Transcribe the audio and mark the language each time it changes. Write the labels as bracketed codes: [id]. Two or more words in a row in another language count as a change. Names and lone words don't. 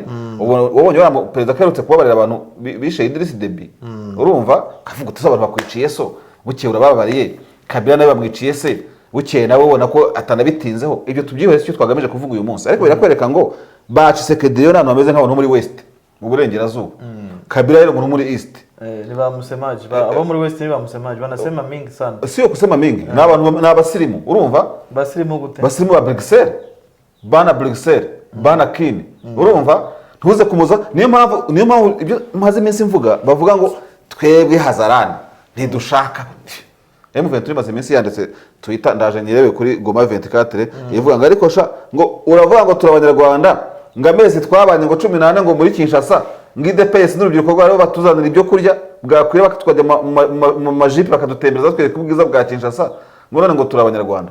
[rw] Ubonye wa perezida kaherutse kubabarira abantu bishe Idriss Deby, urumva kavuga uti abantu bakwiciye so bukeye urababariye, Kabila nawe bamwiciye se bukeye nawe ubona ko atanabitinzeho. Ibyo tubyihorese icyo twagamije kuvuga uyu munsi, ariko birakwereka ngo ba Tshisekedi yo nano bameze nk'abantu muri West mu burengerazuba, Kabila rero muri East ni ba Musemaji, abo muri West ni ba Musemaji [sw] banasema mingi sana, sio kusema mingi [rw] n'abantu n'abasirimu, urumva basirimu gute, basirimu ba Bruxelles, bana Kini, urumva ntuze kumuza. Niyo mpamvu ibyo maze iminsi mvuga bavuga ngo twebwe Hazarani ntidushaka. M23 maze iminsi yanditse Twitter, ndaje nyirebe kuri Goma 24 ivuga ngo ariko ngo uravuga ngo turabanyarwanda ngo amezi twabanye ngo 18 ngo muri Kinshasa ngo IDPS n'urubyiruko rwabo batuzanira ibyo kurya bwakwira bakatwajya mu majipe bakadutembereza twereka ubwiza bwa Kinshasa ngo none ngo turabanyarwanda.